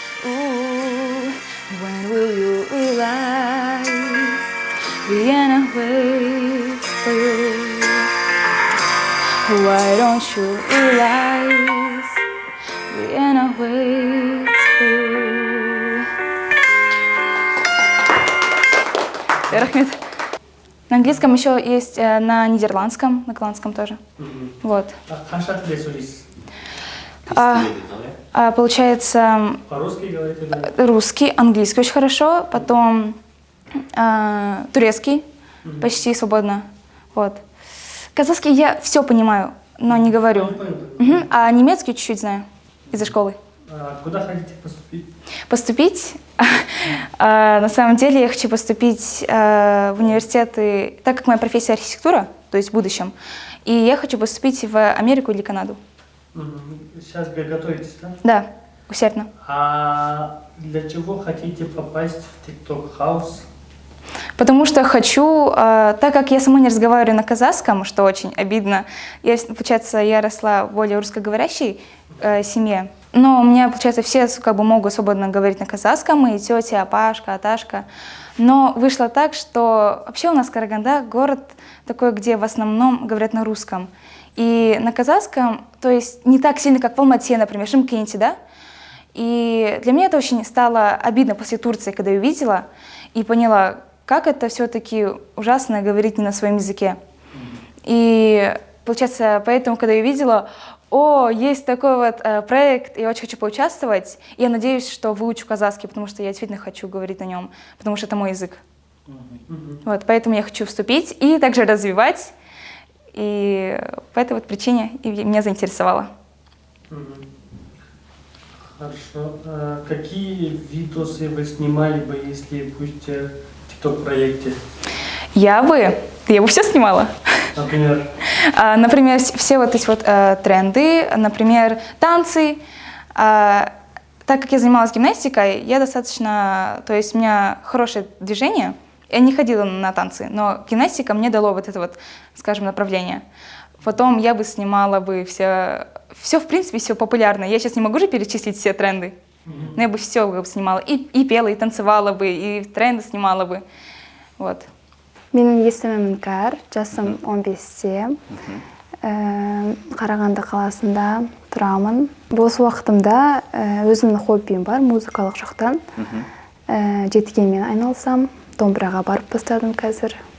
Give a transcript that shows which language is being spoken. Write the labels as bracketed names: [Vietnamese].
[English] Ooh, when will you realize the end waits for you? Why don't you realize the end waits for you? [Russian] Рахмет. На английском еще есть, на нидерландском, на голландском тоже. Вот. [Kazakh] Қанша тілде сөйлейсіз? [Russian] Получается, По-русски говорите? русский, английский очень хорошо, потом турецкий почти свободно. Вот. Казахский я все понимаю, но не говорю. А немецкий чуть-чуть знаю из-за школы. Куда хотите поступить? Поступить? На самом деле я хочу поступить в университеты, так как моя профессия архитектура, то есть в будущем, и я хочу поступить в Америку или Канаду. Сейчас готовитесь, да? Да, усердно. А для чего хотите попасть в TikTok House? Потому что хочу, так как я сама не разговариваю на казахском, что очень обидно, получается, я росла в более русскоговорящей семье, но у меня, получается, все как бы могут свободно говорить на казахском, и тетя, Пашка, Аташка. Но вышло так, что вообще у нас Караганда город такой, где в основном говорят на русском. И на казахском, то есть не так сильно, как в Алмате, например, Шымкенте, да? И для меня это очень стало обидно после Турции, когда я увидела и поняла, как это все-таки ужасно говорить не на своем языке. И получается, поэтому, когда я увидела, есть такой вот проект, я очень хочу поучаствовать, и я надеюсь, что выучу казахский, потому что я действительно хочу говорить на нем, потому что это мой язык. Вот, поэтому я хочу вступить и также развивать, и по этой вот причине меня заинтересовало. Хорошо. Какие видосы вы снимали бы, если будете в TikTok-проекте? Я бы все снимала. Например? Например, все вот эти вот тренды, например, танцы. Так как я занималась гимнастикой, я достаточно, то есть у меня хорошее движение. Я не ходила на танцы, но гимнастика мне дало вот это вот, скажем, направление. Потом я бы снимала бы все в принципе, все популярное. Я сейчас не могу же перечислить все тренды, но я бы все снимала. И пела, и танцевала бы, и тренды снимала бы. Вот. [Kazakh] Менің есімім Кар, жасым 15-те. Қарағанды қаласында тұрамын. Бос уақытымда өзімнің хоббиім бар, музыкалық жақтан. Жетігенмен айналсам, домбыраға барып бастадым қазір.